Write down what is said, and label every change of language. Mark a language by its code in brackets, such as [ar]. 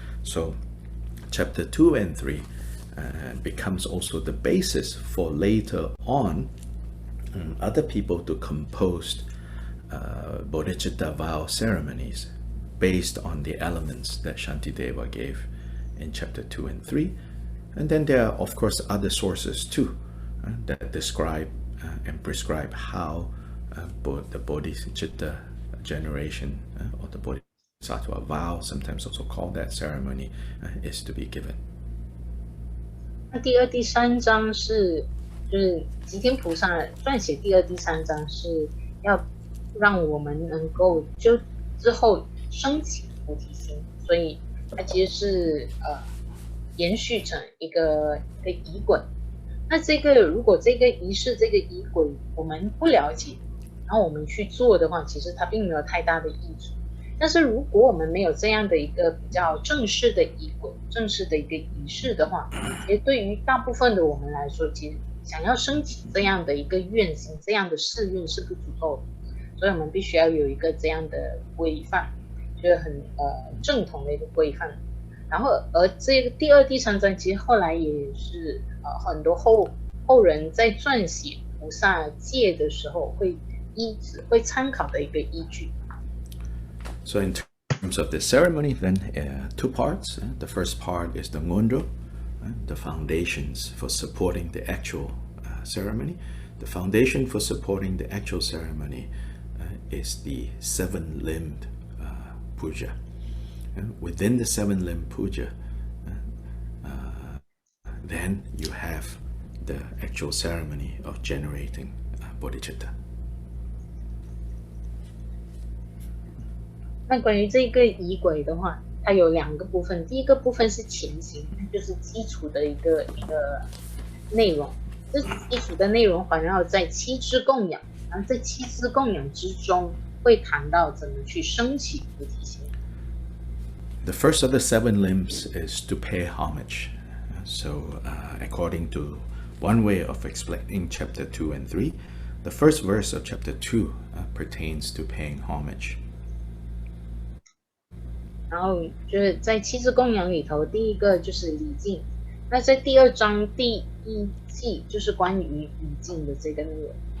[en] So chapter 2 and 3 becomes also the basis for later on other people to compose Bodhicitta vow ceremonies based on the elements that Shantideva gave in chapter 2 and 3. And then there are, of course, other sources too that describe and prescribe how the Bodhicitta generation or the Bodhisattva vow, sometimes also called that ceremony, is to be given. [zh] 那第2、第3章就是吉天菩萨撰写第2、第3章是要让我们能够就之后升起菩提心，所以它其实是延续成一个仪轨。那如果这个仪式这个仪轨我们不了解，然后我们去做的话，其实它并没有太大的益处。但是如果我们没有这样的一个比较正式的仪轨、正式的一个仪式的话，其实对于大部分的我们来说，其实想要升起这样的一个愿心、这样的誓愿是不足够的。所以我们必须要有一个这样的规范，就是很正统的一个规范。然后而这个第2、第3章，其实后来也是很多后人在撰写菩萨戒的时候会参考的一个依据。 [en] So in terms of the ceremony, then 2 parts. The first part is the ngondo, the foundations for supporting the actual ceremony. The foundation for supporting the actual ceremony is the 7-limbed puja. Within the 7-limbed puja, then you have the actual ceremony of generating bodhicitta. [zh] 那关于这个仪轨的话，它有2个部分，第一个部分是前行，就是基础的一个内容，这基础的内容环绕在7支供养，然后在7支供养之中会谈到怎么去升起菩提心。 [en] The first of the 7 limbs is to pay homage. So, according to one way of explaining chapter 2 and 3, the first verse of chapter 2 pertains to paying homage. [zh] 然后就是在7支供养里头，第一个就是礼敬。那在第2章第1偈就是关于礼敬的这个内容。